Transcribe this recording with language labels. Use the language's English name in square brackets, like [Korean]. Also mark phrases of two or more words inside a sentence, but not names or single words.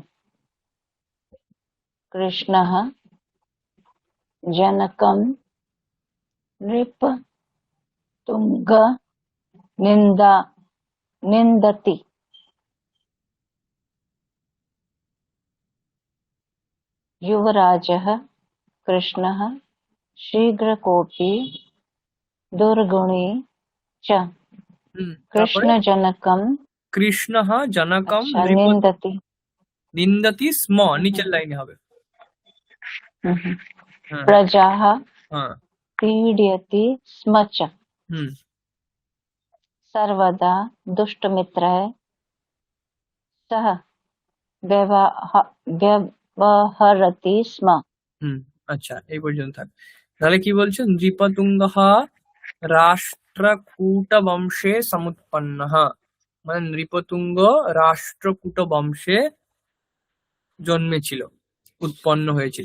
[Sanskrit] कृष्णः जनकं नृपतुङ्ग निन्दति। युवराजः कृष्णः शीघ्रकोपी दुर्गुणी च। [Bangla] তারপরে [Sanskrit] कृष्णजनकं কৃষ্ণঃ জনকম अच्छा निन्दति। নিন্দতি স্ম, [Bangla] নিচের লাইনে হবে। हम्म। হ্যাঁ [Sanskrit] प्रजाः [Bangla] হ্যাঁ। [Sanskrit] पीडयति स्म च। হুম सर्वदा दुष्टमित्रः सह व्यवहरति स्म। [Bangla] হুম। আচ্ছা, এই পর্যন্ত থাক। তাহলে কি বলছে, [Sanskrit] নৃপতুঙ্গঃ রাষ্ট্রকূট বংশে সমুৎপন্নঃ, [Bangla] মানে নৃপতুঙ্গ রাষ্ট্রকূট বংশে জন্মেছিল, উৎপন্ন হয়েছিল।